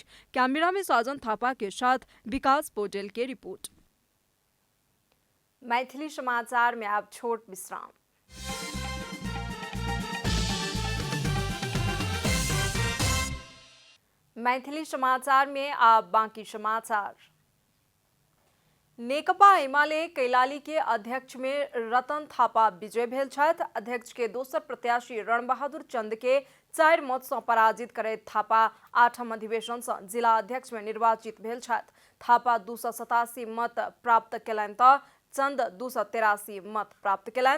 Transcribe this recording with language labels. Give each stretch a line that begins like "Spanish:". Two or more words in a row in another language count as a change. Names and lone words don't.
Maithili: कैमरा में साजन थापा के साथ विकास पोटेल के रिपोर्ट। मैथिली समाचार में अब छोट विश्राम। मैथिली समाचार में आप बाकी समाचार। नेकपा एमाले कैलाली के अध्यक्ष में रतन थापा विजय भेल छथि। अध्यक्ष के दोसर प्रत्याशी रणबहादुर चंद के 4 मत से पराजित करैत थापा 8म अधिवेशन से जिला अध्यक्ष में निर्वाचित भेल छथि। थापा 287 मत प्राप्त केलनि त चंद 283 मत प्राप्त केलनि।